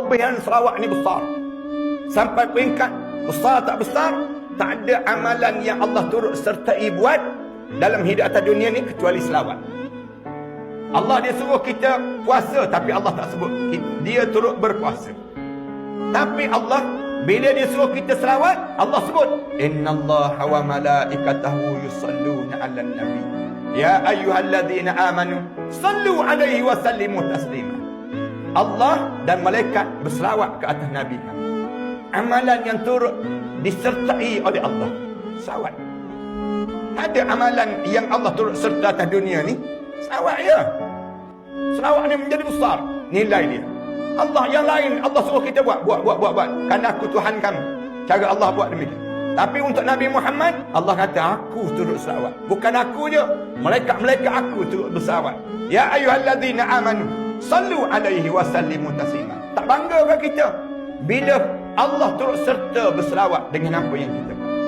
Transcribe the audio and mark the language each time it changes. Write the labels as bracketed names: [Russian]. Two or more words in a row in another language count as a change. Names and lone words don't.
[Malay] kelebihan selawat ni besar. Sampai peringkat besar tak besar, tak ada amalan yang Allah turut sertai buat dalam hidup atas dunia ni kecuali selawat. Allah dia suruh kita puasa, tapi Allah tak sebut dia turut berpuasa. Tapi Allah bila dia suruh kita selawat, Allah sebut [Arabic] إن الله وملائكته يصلون على النبي يا أيها الذين آمنوا صلوا عليه وسلموا تسليما. [Malay] Allah dan malaikat berselawat ke atas nabi. Amalan yang turut disertai oleh Allah, selawat. Ada amalan yang Allah turut serta atas dunia ni, selawat ya. Selawat ni menjadi besar nilai dia. Allah yang lain Allah suruh kita buat. Kerana aku Tuhan kamu. Cara Allah buat demikian. Tapi untuk Nabi Muhammad, Allah kata aku turut selawat. Bukan aku je, malaikat-malaikat aku turut berselawat. [Arabic] يا أيها الذين آمنوا صلوا عليه وسلموا تسليما. [Malay] Tak bangga ke kita bila Allah turut serta berselawat dengan apa yang kita buat?